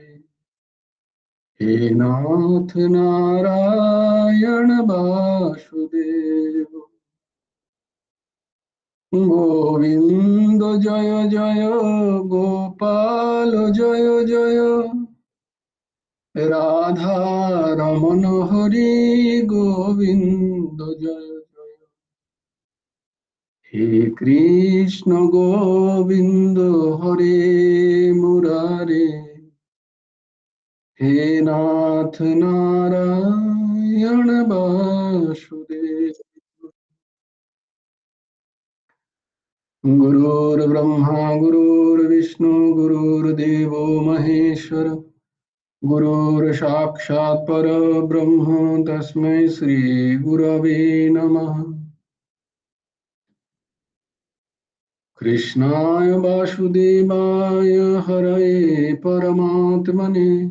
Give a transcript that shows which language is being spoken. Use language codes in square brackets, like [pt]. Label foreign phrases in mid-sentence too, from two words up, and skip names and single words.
[bn] হে নাথ নারায়ণ বাসুদেব গোবিন্দ জয় জয় গোপাল জয় জয় রাধা রমণ হরি গোবিন্দ জয় জয় হে কৃষ্ণ গোবিন্দ হরে মুরারে হে নাথ নারায়ণ বাসুদেব [sa] गुरुर्ब्रह्मा गुरुर्विष्णु गुरुर्देवो महेश्वर गुरुर्साक्षात् परब्रह्म तस्मै श्री गुरवे नमः कृष्णाय वासुदेवाय हरये परमात्मने